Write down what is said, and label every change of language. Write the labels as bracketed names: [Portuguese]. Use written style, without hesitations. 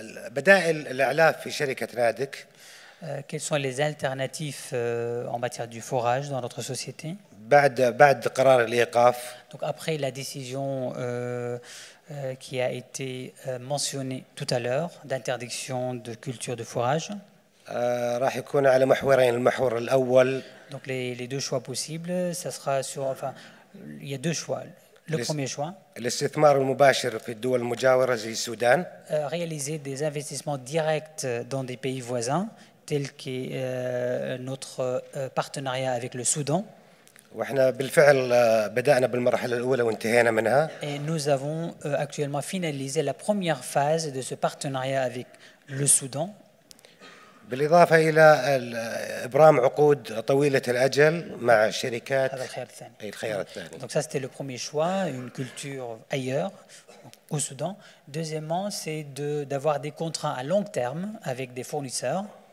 [Arabic] بدائل الإعلاف في شركة نادك. [French] Quelles sont les alternatives en matière du forage dans notre société? [Arabic] بعد قرار الإيقاف. [French] Donc après la décision qui a été mentionnée tout à l'heure d'interdiction de culture de fourrage. [Arabic] راح يكون على محورين. المحور الأول. [French] Donc les deux choix possibles, ça sera sur, enfin, il y a deux choix. Le premier choix. [Arabic] الاستثمار المباشر في الدول المجاورة زي السودان. [French] Réaliser des investissements directs dans des pays voisins, tel qu'est notre partenariat avec le Soudan. [Arabic] واحنا بالفعل بدأنا بالمرحلة الأولى وانتهينا منها. [French] Et nous avons actuellement finalisé la première phase de ce partenariat avec le Soudan. [Arabic] بالإضافة إلى إبرام عقود طويلة الأجل مع شركات. هذا الخيار الثاني. أي الخيار الثاني. [French] Donc ça c'était le premier choix, une culture ailleurs, au Soudan. Deuxièmement, c'est d'avoir des contrats à long terme avec des fournisseurs.